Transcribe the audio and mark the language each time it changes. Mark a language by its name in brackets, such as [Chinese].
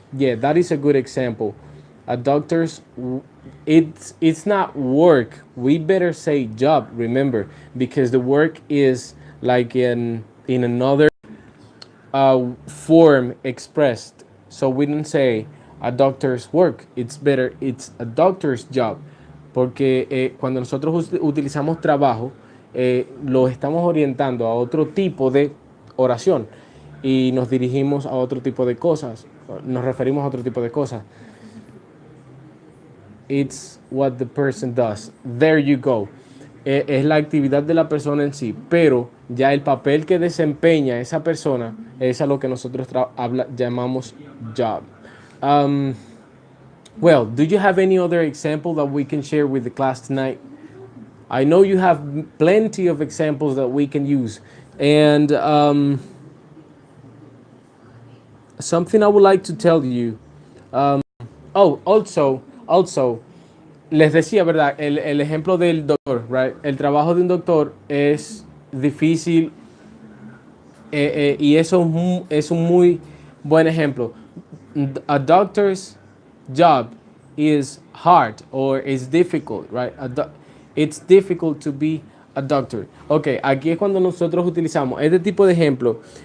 [English] Yeah, that is a good example. A doctor's it's not work. We better say job. Remember, because the work is like in another form expressed. So we don't say a doctor's work. It's better, it's a doctor's job. [Spanish] Porque cuando nosotros utilizamos trabajo, lo estamos orientando a otro tipo de oración y nos dirigimos a otro tipo de cosas. Nos referimos a otro tipo de cosas. [English] It's what the person does. There you go. [Spanish] Es la actividad de la persona en sí, pero ya el papel que desempeña esa persona es a lo que nosotros llamamos job. [English] Well, do you have any other example that we can share with the class tonight? I know you have plenty of examples that we can use. And something I would like to tell you. [Spanish] Also, les decía, ¿verdad? El ejemplo del doctor, right? El trabajo de un doctor es difícil y eso es un muy buen ejemplo. [English] A doctor's job is hard or is difficult, right? It's difficult to be a doctor. [Spanish] Ok, aquí es cuando nosotros utilizamos este tipo de ejemplo.